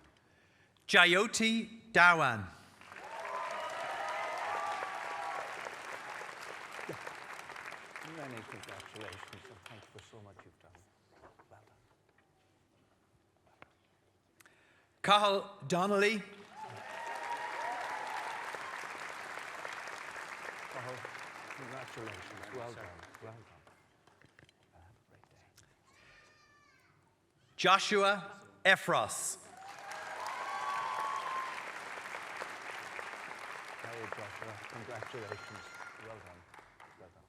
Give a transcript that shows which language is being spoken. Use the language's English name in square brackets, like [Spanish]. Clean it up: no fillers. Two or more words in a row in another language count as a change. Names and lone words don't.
[English] Jayoti Dawan. Many congratulations, and thank you for so much you've done. Well done. Cathal Donnelly. Cathal, congratulations. Well done. Well done. And have a great day. Joshua Ephros. Hey, Joshua, congratulations. Well done. Well done.